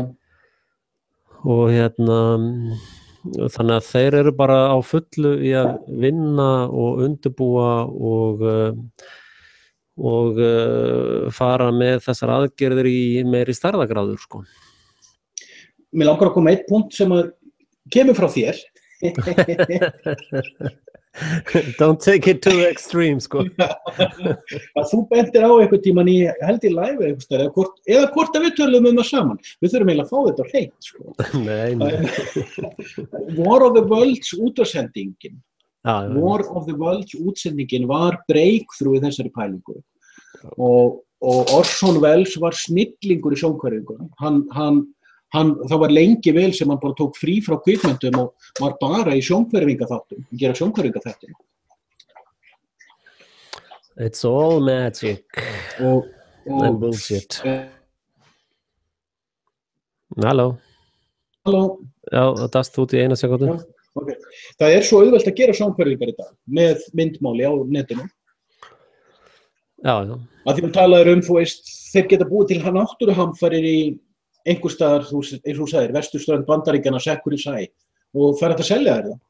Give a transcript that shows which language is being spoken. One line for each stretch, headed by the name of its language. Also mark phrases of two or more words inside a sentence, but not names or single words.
Icelandic: Og þannig að þeir eru bara á fullu í að vinna og undirbúa og fara með þessar aðgerðir í meiri stærðargráður sko. Mér langar að koma eitt punkt sem kemur frá þér.
English: Don't take it to the extreme sko.
Icelandic: Að þú bentir á einhvern tímann held í live eða hvort að við tölum það saman. Við þurfum eiginlega að fá þetta á hreint sko. Nei. War of the Worlds útsendingin. War of the Worlds útsendingin var breakthrough í þessari pælingu og Orson Welles var snillingur í sjónhverfingu. Það var lengi vel sem hann bara tók frí frá kvikmyndum og var bara í sjónhverfingaþáttum, gera sjónhverfingaþættina.
English: It's all magic and bullshit.
Icelandic: Halló. Já, það dast út í eina sekundu. Okay. Það svo auðvelt að gera sjónhverfingar í dag með myndmáli á netinu. Já. Að því talaður þeir geta búið til náttúruhamfarir í einhvers staðar, eins og þú sagðir, vesturströnd Bandaríkjanna sekkur í sæ og það hægt að selja þér það.